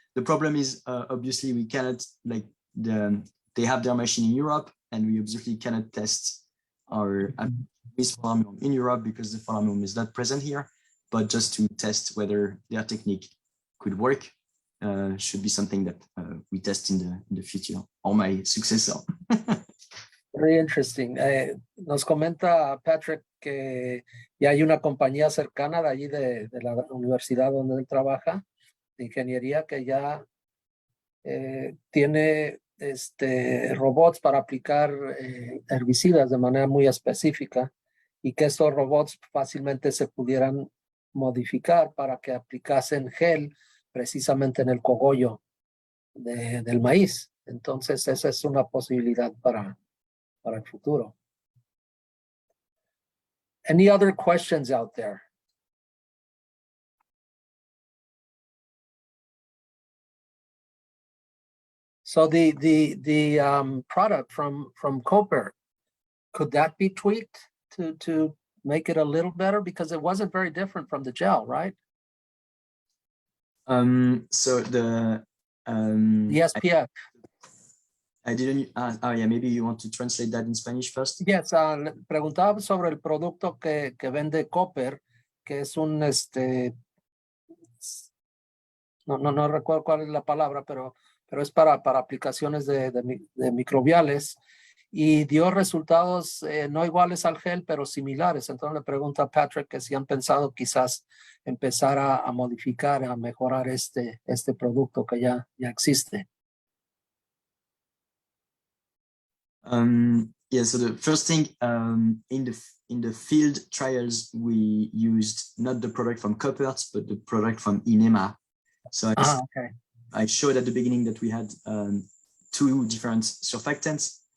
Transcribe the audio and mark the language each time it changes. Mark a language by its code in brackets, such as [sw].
[en] The problem is obviously we cannot, like they have their machine in Europe and we obviously cannot test our armyworm in Europe because the armyworm is not present here, but just to test whether their technique could work should be something that we test in the future, or my successor. Very interesting. [es] Nos comenta Patrick que ya hay una compañía cercana de allí de la universidad donde él trabaja, de ingeniería, que ya tiene robots para aplicar herbicidas de manera muy específica y que estos robots fácilmente se pudieran modificar para que aplicasen gel precisamente en el cogollo del maíz. Entonces esa es una posibilidad para el futuro. [en] Any other questions out there? So the product from Cooper, could that be tweaked to make it a little better? Because it wasn't very different from the gel, right? So the SPF. I didn't. Oh yeah, maybe you want to translate that in Spanish first. [es] Yes, preguntaba sobre el producto que vende Cooper, que es un no recuerdo cuál es la palabra, pero es para aplicaciones de microbiales y dio resultados no iguales al gel, pero similares. Entonces le pregunto a Patrick que si han pensado quizás empezar a modificar, a mejorar este producto que ya existe. [en] Yeah, so the first thing in the field trials, we used not the product from Coppert, but the product from Inema. So I showed at the beginning that we had two different surfactants.